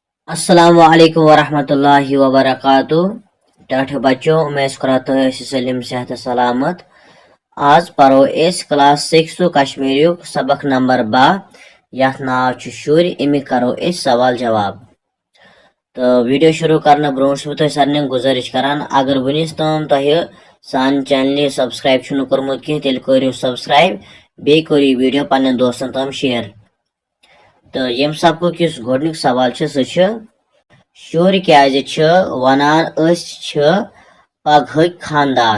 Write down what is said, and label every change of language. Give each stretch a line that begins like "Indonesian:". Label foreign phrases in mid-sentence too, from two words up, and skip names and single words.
Arabic: السلام عليكم ورحمة الله وبركاته.
Kashmiri: टाठे बच्चों, मैं कराता सलीम सेहत सलामत। आज पढ़ो इस क्लास 6 कश्मीरी सबक नंबर 12 यथ नाव छु शुर। अमिक करो इस सवाल जवाब। तो वीडियो शुरू करने ब्रोह तुम सारे गुजारिश करान, अगर वनिस तम तुह सान चैनल सब्सक्राइब कर्मुत कह तेल करो सब्सक्राइब, बे करो वीडियो पन्न दोस्तन तम शेयर। तो यम सबक इस गोडनिक सवाल सह शुर क्या वनान पगहक खानदार।